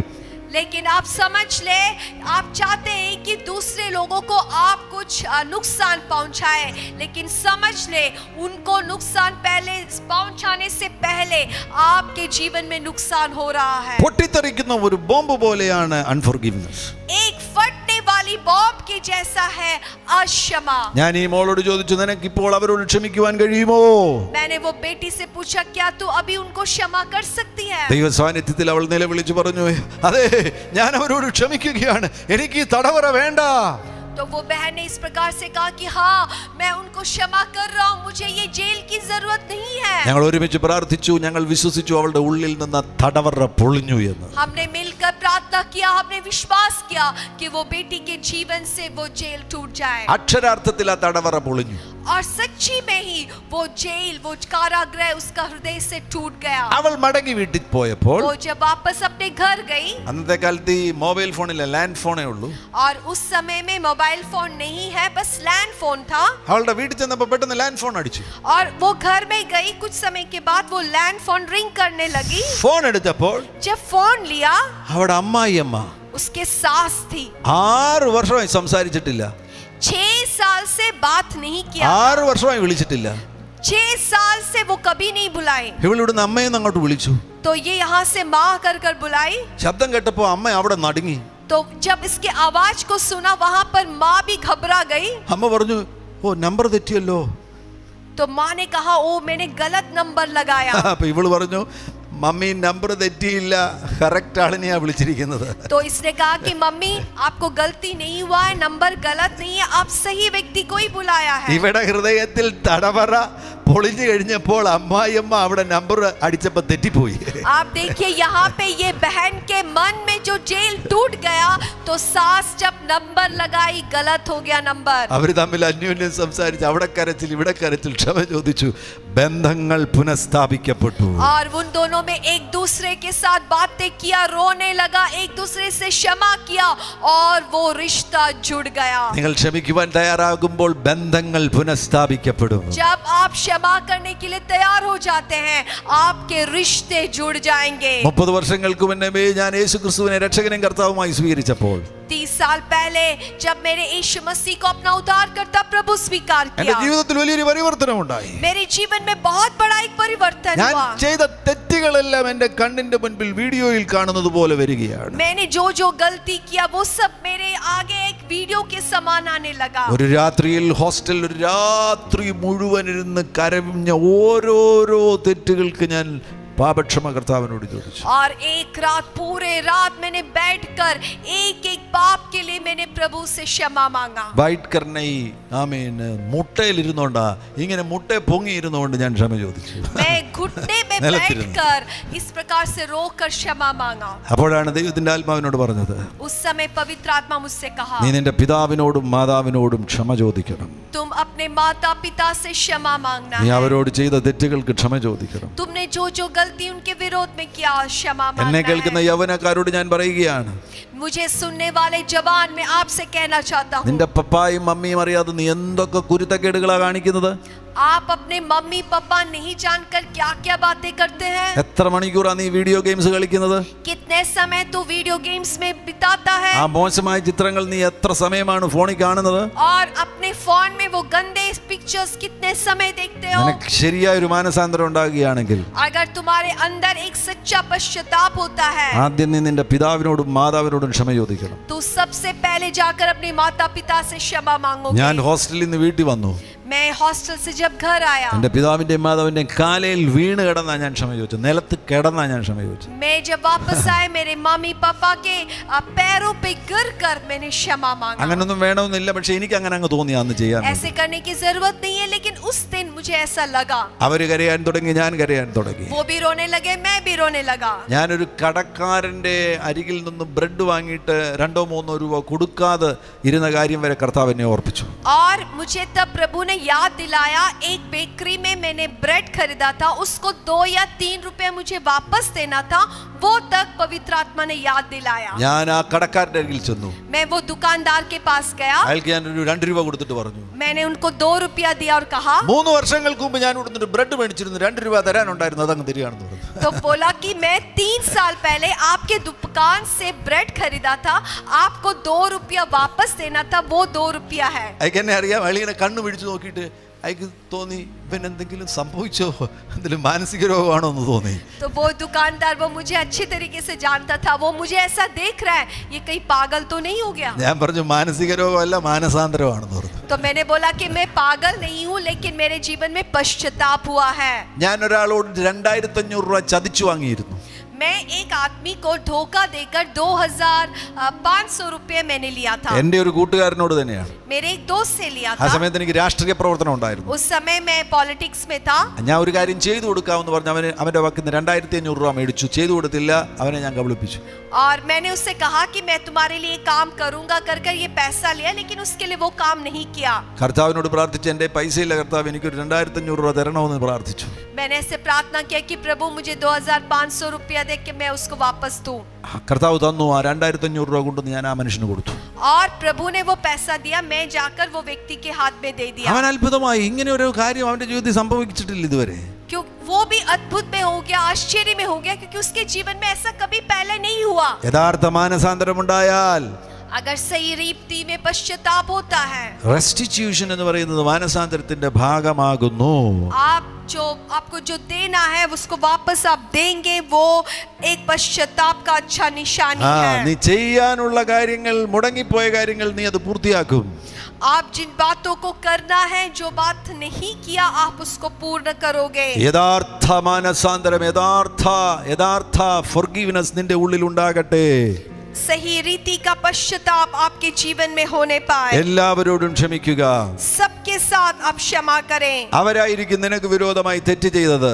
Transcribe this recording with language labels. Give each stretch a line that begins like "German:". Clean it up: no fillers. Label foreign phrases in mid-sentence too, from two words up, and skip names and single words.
Hindi: लेकिन आप समझ ले, आप चाहते हैं कि दूसरे लोगों को आप कुछ नुकसान पहुंचाए, लेकिन समझ ले, उनको नुकसान पहले पहुंचाने से पहले आपके जीवन में नुकसान हो रहा है.
Malayalam: പൊട്ടിത്തെറിക്കുന്ന ഒരു ബോംബ് പോലെയാണ് അൺഫർഗീവ്നെസ്.
Hindi: एक फटने वाली बॉम्ब के जैसा है अक्षमा.
Malayalam: ഞാൻ ഈ മോളോട് ചോദിച്ചു, നിനക്ക് ഇപ്പോൾ അവരോട് ക്ഷമിക്കുവാൻ കഴിയുമോ?
Hindi: मैंने वो बेटी से पूछा, क्या तू अभी उनको क्षमा कर सकती है?
Malayalam: ദൈവ സാന്നിധ്യത്തിൽ അവൾ നിലവിളിച്ചു പറഞ്ഞു, അതെ, ഞാൻ അവരോട് ക്ഷമിക്കുകയാണ്, എനിക്ക് ഈ തടവറ വേണ്ട.
Hindi: तो वो बहन ने इस प्रकार से कहा कि हाँ, मैं उनको क्षमा कर रहा हूँ, मुझे ये जेल की जरूरत नहीं है.
Malayalam: ഞങ്ങൾ ഒരുമിച്ച് പ്രാർത്ഥിച്ചു, ഞങ്ങൾ വിശ്വസിച്ചു അവളുടെ ഉള്ളിൽ നിന്ന് തടവറ പൊളിഞ്ഞു എന്ന്.
Hindi: हमने मिलकर प्रार्थना किया, हमने विश्वास किया कि वो बेटी के जीवन से वो जेल टूट जाए.
Malayalam: അക്ഷരാർത്ഥത്തിൽ ആ തടവറ പൊളിഞ്ഞു.
Hindi: और सच्ची में ही वो जेल, वो कारागृह उसका हृदय से टूट गया.
Malayalam: അവൾ മടങ്ങി വീട്ടിൽ പോയപ്പോൾ,
Hindi: वो जब वापस अपने घर गई,
Malayalam: അന്നത്തെ കാലത്ത് ഈ
English: mobile phone, land phone
Malayalam: ഉള്ളൂ.
Hindi: और उस समय में
English: mobile phone
Hindi: नहीं है, बस
English: land phone
Hindi: था.
Malayalam: അവളുടെ വീട്ടിൽ ചെന്നപ്പോൾ പെട്ടെന്ന്
English: land phone
Malayalam: അടിച്ചു.
Hindi: और वो घर में गई, कुछ समय के बाद वो
English: land phone
Hindi: रिंग करने लगी.
Malayalam: ഫോൺ എടുത്തപ്പോൾ
Hindi: जब फोन लिया,
Malayalam: അവിടെ അമ്മായിയമ്മ
Hindi: उसके सास थी.
Malayalam: 6 വർഷമായി സംസാരിച്ചിട്ടില്ല,
Hindi: 6 साल से बात नहीं किया,
Malayalam: 6 വർഷമായി വിളിച്ചിട്ടില്ല.
Hindi: 6 साल से वो कभी नहीं बुलाई.
Malayalam: ഇവളിവിടുന്ന് അമ്മയെന്ന് അങ്ങോട്ട് വിളിച്ചു.
Hindi: तो ये यहाँ से माँ कर कर बुलाई.
Malayalam: ശബ്ദം കേട്ടപ്പോൾ അമ്മ അവിടെ നടുങ്ങി.
Hindi: तो जब इसके आवाज को सुना, वहां पर माँ भी घबरा गई.
Malayalam: അമ്മ പറഞ്ഞു, ഓ നമ്പർ തെറ്റിയല്ലോ.
Hindi: तो माँ ने कहा, ओ मैंने गलत नंबर लगाया.
Malayalam: അപ്പൊ ഇവള് പറഞ്ഞു, മമ്മി നമ്പർ തെറ്റിയില്ല, കറക്റ്റ് ആളിനെയാ വിളിച്ചിരിക്കുന്നത്.
Hindi: तो इसने कहा कि मम्मी, आपको गलती नहीं हुआ है, नंबर गलत नहीं है, आप सही व्यक्ति को ही बुलाया है.
Malayalam: ഇവിടെ ഹൃദയത്തിൽ തടവറ പൊളിഞ്ഞു കഴിഞ്ഞപ്പോൾ അമ്മായിയമ്മ അവിടെ നമ്പർ അടിച്ചപ്പോ തെറ്റിപ്പോയി.
Hindi: आप देखिए, यहाँ पे ये बहन के मन में जो जेल टूट गया, तो सास जब नंबर लगाई, गलत हो गया नंबर.
Malayalam: അവര് തമ്മിൽ അന്യോന്യം സംസാരിച്ച് അവിടെ കരച്ചിൽ ഇവിടെ കരച്ചിൽ, ക്ഷമ ചോദിച്ചു, ബന്ധങ്ങൾ പുനഃസ്ഥാപിക്കപ്പെട്ടു.
Hindi: और उन दोनों में एक दूसरे के साथ बातें किया, रोने लगा, एक दूसरे से क्षमा किया, और वो रिश्ता जुड़ गया.
Malayalam: നിങ്ങൾ ക്ഷമിക്കുവാൻ തയ്യാറാകുമ്പോൾ ബന്ധങ്ങൾ പുനഃസ്ഥാപിക്കപ്പെടും.
Hindi: जब आप क्षमा करने के लिए तैयार हो जाते हैं, आपके रिश्ते जुड़ जाएंगे.
Malayalam: 30 വർഷങ്ങൾക്ക് മുന്നേ ഞാൻ യേശുക്രിസ്തുവിനെ രക്ഷകനും കർത്താവുമായി സ്വീകരിച്ചപ്പോൾ,
Hindi: 30 साल पहले जब मेरे यीशु मसीह को अपना उद्धारकर्ता प्रभु स्वीकार
Malayalam: എന്റെ
Hindi: किया,
Malayalam: ജീവിതത്തിൽ വലിയൊരു പരിവർത്തനം ഉണ്ടായി.
Hindi: मेरे जीवन में बहुत बड़ा एक परिवर्तन
Malayalam: ഞാൻ
Hindi: हुआ.
Malayalam: ചെയ്ത തെറ്റുകളെല്ലാം എന്റെ കണ്ണിന്റെ മുൻപിൽ വീഡിയോയിൽ കാണുന്നത് പോലെ വരികയാണ്.
Hindi: मैंने जो जो गलती किया, वो सब मेरे आगे एक वीडियो के समान आने लगा.
Malayalam: ഒരു രാത്രിയിൽ ഹോസ്റ്റലിൽ ഒരു രാത്രി മുഴുവൻ ഇരുന്ന് കരഞ്ഞ ഓരോരോ തെറ്റുകൾക്ക് ഞാൻ പാപക്ഷമ കർത്താവിനോട് ചോദിച്ചു.
Hindi: और एक रात, पूरे रात मैंने बैठकर एक एक पाप के लिए मैंने प्रभु से क्षमा मांगा.
Malayalam: വൈറ്റ് കർണൈ ആമേൻ മുട്ടയിൽ ഇരുന്നോണ്ടാ, ഇങ്ങനെ മുട്ട പൊങ്ങി ഇരുന്നുകൊണ്ട് ഞാൻ ക്ഷമ ചോദിച്ചു.
Hindi: मैं घुटने में बैठकर इस प्रकार से रोकर क्षमा मांगा.
Malayalam: അപ്പോഴാണ് ദൈവത്തിന്റെ ആത്മാവിനോട് പറഞ്ഞത്,
Hindi: उस समय पवित्र आत्मा मुझसे कहा,
Malayalam: നീ നിന്റെ പിതാവിനോടും മാതാവിനോടും ക്ഷമ ചോദിക്കണം.
Hindi: तुम अपने माता पिता से क्षमा मांगना
Malayalam: നീ
Hindi: है.
Malayalam: അവരോട് ചെയ്ത തെറ്റുകൾക്ക് ക്ഷമ ചോദിക്കണം.
Hindi: तुमने जो जो गलती उनके विरोध में किया, क्षमा
Malayalam: എന്നെ
Hindi: मांगना
Malayalam: കേൾക്കുന്ന
Hindi: है.
Malayalam: യൗവനക്കാരോട് ഞാൻ പറയുകയാണ്,
Hindi: मुझे सुनने वाले जवान, मैं आपसे कहना चाहता हूँ,
Malayalam: നിന്റെ പപ്പായും മമ്മിയും അറിയാതെ നീ എന്തൊക്കെ കുരുത്തക്കേടുകളാ കാണിക്കുന്നത്.
Hindi: आप अपने मम्मी पापा नहीं जानकर क्या क्या बातें करते हैं.
Malayalam: എത്ര മണിക്കൂറാ നീ
English: video games
Malayalam: കളിക്കുന്നത്.
Hindi: कितने समय तू
English: video games
Hindi: में बिताता है.
Malayalam: ആ മോശമായ ചിത്രങ്ങൾ നീ എത്ര സമയമാണ് ഫോണിൽ കാണുന്നത്.
Hindi: और अपने फोन में वो गंदे पिक्चर्स कितने समय देखते हो.
Malayalam: നിനക്ക് ശരിയായ ഒരു മാനസാന്തരം ഉണ്ടാകുകയാണെങ്കിൽ
Hindi: अगर तुम्हारे अंदर एक सच्चा पश्चाताप होता है,
Malayalam: ആദ്യം നീ നിന്റെ പിതാവിനോടും മാതാവിനോടും ക്ഷമ ചോദിക്കണം.
Hindi: तो सबसे पहले जाकर अपने माता पिता से क्षमा मांगोगे.
Malayalam: ഞാൻ ഹോസ്റ്റലിൽ നിന്ന് വീട്ടിൽ വന്നു.
Hindi: मैं हॉस्टल से जब घर आया,
Malayalam: എൻ്റെ പിതാവിൻ്റെയും മാതാവിൻ്റെയും കാലയിൽ വീണ് കിടന്നാ ഞാൻ ക്ഷമ ചോദിച്ചു, നിലത്ത് കിടന്നാ ഞാൻ ക്ഷമ ചോദിച്ചു.
Hindi: मैं जब वापस आए मेरे मम्मी पापा के पैरों पे गिर कर मैंने क्षमा मांगा.
Malayalam: അങ്ങനൊന്നും വേണമെന്നില്ല, പക്ഷെ എനിക്ക് അങ്ങനെ അങ്ങ് തോന്നി അന്ന് ചെയ്യാൻ.
Hindi: ऐसे करने की जरूरत नहीं है, लेकिन उस दिन मुझे ऐसा लगा.
Malayalam: അവര് കരയാൻ തുടങ്ങി, ഞാൻ കരയാൻ തുടങ്ങി.
Hindi: वो भी रोने लगे, मैं भी रोने लगा.
Malayalam: ഞാനൊരു കടക്കാരന്റെ അരികിൽ നിന്ന് ബ്രെഡ് വാങ്ങിയിട്ട് 2-3 രൂപ കൊടുക്കാതെ ഇരുന്ന കാര്യം വരെ കർത്താവ് എന്നെ ഓർപ്പിച്ചു.
Hindi: और मुझे तब प्रभु ने याद दिलाया, एक बेकरी में मैंने ब्रेड खरीदा था, उसको 2 या 3 रुपए मुझे वापस देना था, वो तक पवित्र आत्मा ने याद दिलाया.
Malayalam: ഞാൻ ആ കടക്കാരന്റെ അരികിൽ ചെന്നു.
Hindi: मैं वो दुकानदार के पास गया.
Malayalam: അയാൾക്ക് ഞാൻ ഒരു 2 രൂപ കൊടുത്തിട്ട് പറഞ്ഞു,
Hindi: मैंने उनको 2 रुपया दिया और कहा,
Malayalam: 3 വർഷങ്ങൾക്ക് മുമ്പ് ഞാൻ ഇവിടുന്ന് ബ്രെഡ് മേടിച്ചിരുന്നു, 2 രൂപ തരാനുണ്ടായിരുന്നു, അതങ്ങ് തരികയാണെന്ന് പറഞ്ഞു.
Hindi: तो बोला कि मैं 3 साल पहले आपके दुकान से ब्रेड खरीदा था, आपको 2 रुपया वापस देना था, वो 2 रुपया है.
Malayalam: അയാൾക്ക് എന്നെ അറിയാം. അയാളിങ്ങനെ കണ്ണു പിടിച്ചു നോക്കിയിട്ട് അയാൾക്ക് തോന്നി ഇവൻ എന്തെങ്കിലും സംഭവിച്ചോ, എന്തെങ്കിലും മാനസിക രോഗമാണോ എന്ന് തോന്നി.
Hindi: तो वो दुकानदार वो मुझे अच्छी तरीके से जानता था, वो मुझे ऐसा देख रहा है, ये कहीं पागल तो नहीं हो गया.
Malayalam: ഞാൻ പറഞ്ഞു മാനസിക രോഗമല്ല, മാനസാന്തരമാണെന്ന് പറഞ്ഞു.
Hindi: तो मैंने बोला कि मैं पागल नहीं हूँ, लेकिन मेरे जीवन में पश्चाताप हुआ है.
Malayalam: ഞാൻ ഒരാളോട് 2500 രൂപ ചതിച്ചു വാങ്ങിയിരുന്നു.
Hindi: मैं एक आदमी को धोखा देकर 2500 रुपये मैंने लिया था.
Malayalam: എൻ്റെ ഒരു കൂട്ടുകാരനോട് തന്നെയാണ്.
Hindi: मेरे एक दोस्त से लिया
Malayalam: ആ
Hindi: था.
Malayalam: സമയത്ത് എനിക്ക് രാഷ്ട്രീയ പ്രവർത്തനം ഉണ്ടായിരുന്നു.
Hindi: उस समय मैं पॉलिटिक्स में था.
Malayalam: ഞാൻ ഒരു കാര്യം ചെയ്തു കൊടുക്കാമെന്ന് പറഞ്ഞ് അവന്റെ വക്കിൽ നിന്ന് 2500 രൂപ മേടിച്ചു. ചെയ്തു കൊടുത്തില്ല, അവനെ ഞാൻ കബളിപ്പിച്ചു.
Hindi: और मैंने उससे कहा कि मैं तुम्हारे लिए काम करूंगा कर ये पैसा लिया, लेकिन उसके लिए वो काम नहीं किया.
Malayalam: കർത്താവിനോട് പ്രാർത്ഥിച്ച് എൻ്റെ പൈസയില്ല കർത്താവ്, എനിക്കൊരു 2500 രൂപ തരണമെന്ന് പ്രാർത്ഥിച്ചു.
Hindi: मैंने ऐसे प्रार्थना किया कि प्रभु मुझे 2500 रुपया दे के मैं उसको वापस दूं.
Malayalam: കർത്താവ് തന്നു. ആ 2500 രൂപ കൊണ്ടുവന്ന് ഞാൻ ആ മനുഷ്യന് കൊടുത്തു.
Hindi: और प्रभु ने वो पैसा दिया, मैं जाकर वो व्यक्ति के हाथ में दे दिया.
Malayalam: അവൻ അത്ഭുതമായി. ഇങ്ങനെ ഒരു കാര്യം അവന്റെ ജീവിതത്തിൽ സംഭവിച്ചിട്ടില്ല ഇതുവരെ.
Hindi: क्यों वो भी अद्भुत में हो गया, आश्चर्य में हो गया, क्योंकि उसके जीवन में ऐसा कभी पहले नहीं हुआ.
Malayalam: യഥാർത്ഥ മാനസാന്തരമുണ്ടായാൽ,
Hindi: अगर सही रीति में पश्चाताप होता है,
Malayalam: റെസ്റ്റിറ്റ്യൂഷൻ എന്ന് പറയുന്നത് മാനസാന്തരത്തിന്റെ ഭാഗമാകുന്നു.
Hindi: आपको जो देना है उसको वापस आप देंगे, वो एक पश्चाताप का अच्छा निशानी है.
Malayalam: നീ ചെയ്യാനുള്ള കാര്യങ്ങൾ, മുടങ്ങിപ്പോയ കാര്യങ്ങൾ നീ അത് പൂർത്തിയാക്കും.
Hindi: आप जिन बातों को करना है, जो बात नहीं किया आप उसको पूर्ण करोगे.
Malayalam: യഥാർത്ഥ മാനസാന്തരം, യഥാർത്ഥ ഫൊർഗീവ്നെസ് നിന്റെ ഉള്ളിൽ ഉണ്ടാകട്ടെ.
Hindi: सही रीति का पश्चाताप आपके जीवन में होने पाए.
Malayalam: എല്ലാവരോടും ക്ഷമിക്കുക.
Hindi: सबके साथ आप क्षमा करें.
Malayalam: അവരായിരിക്കും നിനക്ക് വിരോധമായി തെറ്റ് ചെയ്തത്.